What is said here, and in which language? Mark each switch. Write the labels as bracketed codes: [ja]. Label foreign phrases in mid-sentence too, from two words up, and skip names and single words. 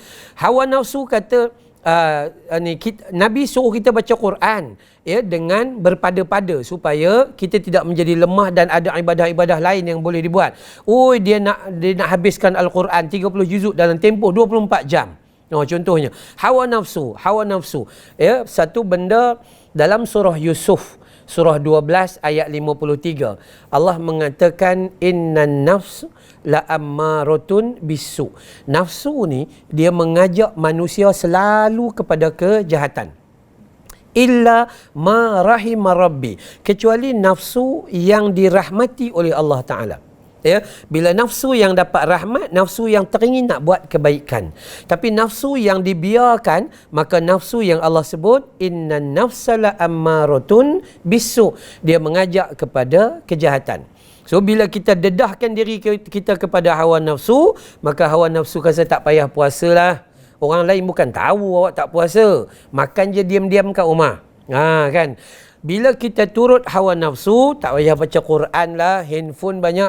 [ms] Hawa nafsu kata, Nabi suruh kita baca Quran ya, dengan berpada-pada supaya kita tidak menjadi lemah dan ada ibadah-ibadah lain yang boleh dibuat. Dia nak habiskan Al-Quran 30 juzuk dalam tempoh 24 jam. Contohnya hawa nafsu ya. Satu benda dalam surah Yusuf, surah 12 ayat 53, Allah mengatakan [ar] إن النفس لأمارة بالسوء. [ms] Nafsu ni dia mengajak manusia selalu kepada kejahatan. [ar] إلا ما رحم ربي, [ms] kecuali nafsu yang dirahmati oleh Allah Ta'ala. Ya, bila nafsu yang dapat rahmat, nafsu yang teringin nak buat kebaikan. Tapi nafsu yang dibiarkan, maka nafsu yang Allah sebut [ar] إن النفس لأمارة بالسوء, [ms] dia mengajak kepada kejahatan. So bila kita dedahkan diri kita kepada hawa nafsu, maka hawa nafsu kata tak payah puasa lah. Orang lain bukan tahu awak tak puasa, makan je diam-diam kat rumah. Kan. Bila kita turut hawa nafsu, tak payah baca Quran lah, handphone banyak.